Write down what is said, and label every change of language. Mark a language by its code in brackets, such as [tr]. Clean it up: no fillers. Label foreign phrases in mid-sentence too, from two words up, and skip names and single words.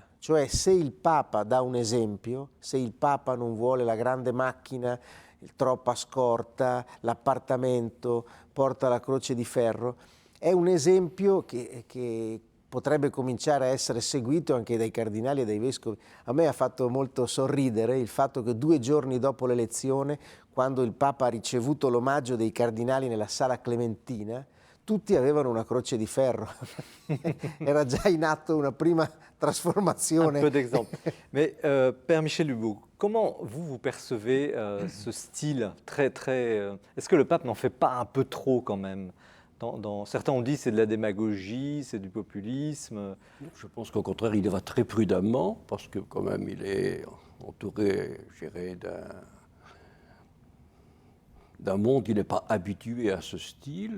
[it] Cioè, se il Papa dà un esempio, se il Papa non vuole la grande macchina, troppa scorta, l'appartamento, porta la croce di ferro, è un esempio che potrebbe cominciare a essere seguito anche dai cardinali e dai vescovi. A me ha fatto molto sorridere il fatto che 2 giorni dopo l'elezione, quando il Papa ha ricevuto l'omaggio dei cardinali nella Sala Clementina, tutti avevano una croce di ferro. Era già in atto una prima trasformazione. [fr] Un peu d'exemple. Mais Père Michel Hulot, comment vous percevez ce style très, très... Est-ce que le pape n'en fait pas un peu trop quand même? Certains ont dit c'est de la démagogie, c'est du populisme. Je pense qu'au contraire, il y va très prudemment, parce que quand même, il est entouré, je dirais, d'un monde qui n'est pas habitué à ce style.